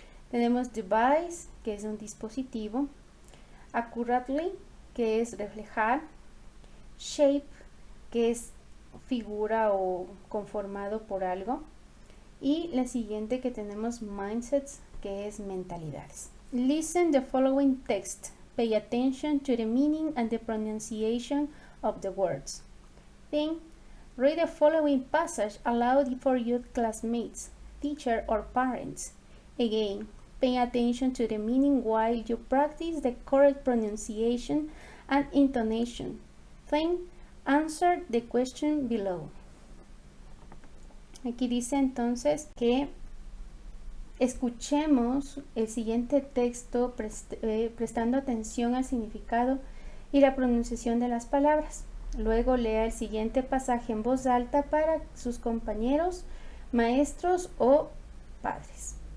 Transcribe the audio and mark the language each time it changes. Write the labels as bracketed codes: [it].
[es] Tenemos device, que es un dispositivo. Accurately, que es reflejar. Shape, que es figura o conformado por algo. Y la siguiente que tenemos mindsets, que es mentalidades. [en] Listen the following text. Pay attention to the meaning and the pronunciation of the words. Then, read the following passage aloud for your classmates, teacher or parents. Again, pay attention to the meaning while you practice the correct pronunciation and intonation. Then, answer the question below. [es] Aquí dice entonces que escuchemos el siguiente texto prestando atención al significado y la pronunciación de las palabras. Luego lea el siguiente pasaje en voz alta para sus compañeros, maestros o padres.